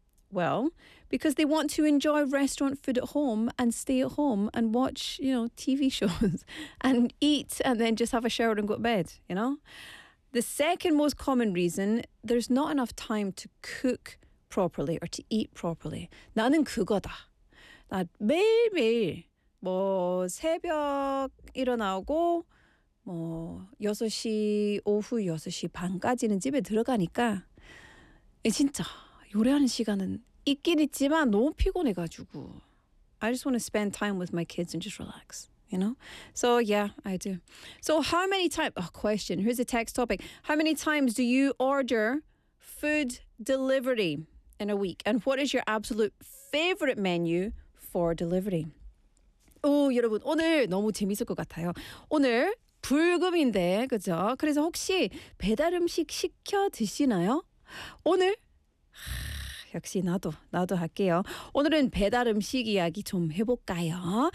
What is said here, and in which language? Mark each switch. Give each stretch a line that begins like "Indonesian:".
English: Well, because they want to enjoy restaurant food at home and stay at home and watch, you know, TV shows and eat and then just have a shower and go to bed, you know? The second most common reason, there's not enough time to cook properly or to eat properly.
Korean: 나는 그거다. 나 매일매일 뭐 새벽 일어나고 뭐 6시 오후 6시 반까지는 집에 들어가니까 진짜 요리하는 시간은 있긴 있지만 너무 피곤해 가지고.
English: I just want to spend time with my kids and just relax. You know? So yeah, I do. So how many times? Oh, question. Here's a text topic. How many times do you order food delivery in a week? And what is your absolute favorite menu for delivery? Oh,
Korean: 여러분, 오늘 너무 재밌을 것 같아요. 오늘 불금인데, 그죠? 그래서 혹시 배달 음식 시켜 드시나요? 오늘? 역시 나도 할게요. 오늘은 배달 음식 이야기 좀 해볼까요?